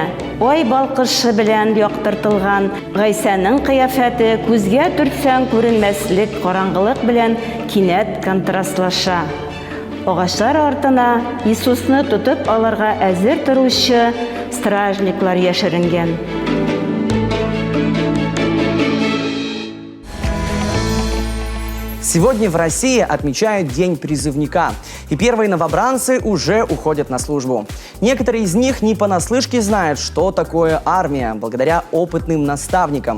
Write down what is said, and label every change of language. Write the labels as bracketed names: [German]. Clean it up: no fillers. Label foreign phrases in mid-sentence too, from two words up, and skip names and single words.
[Tatar] Ай балкышы белән яктыртылган Гайсаның кыяфәте күзгә төртсәң күренмәслек караңгылык белән кинәт контрастлаша. Агачлар артына Иисусны тотып алырга әзер торучы стражниклар яшеренгән. [Russian] Сегодня в России отмечают День призывника, и первые новобранцы уже уходят на службу. Некоторые из них не понаслышке знают, что такое армия, благодаря опытным наставникам.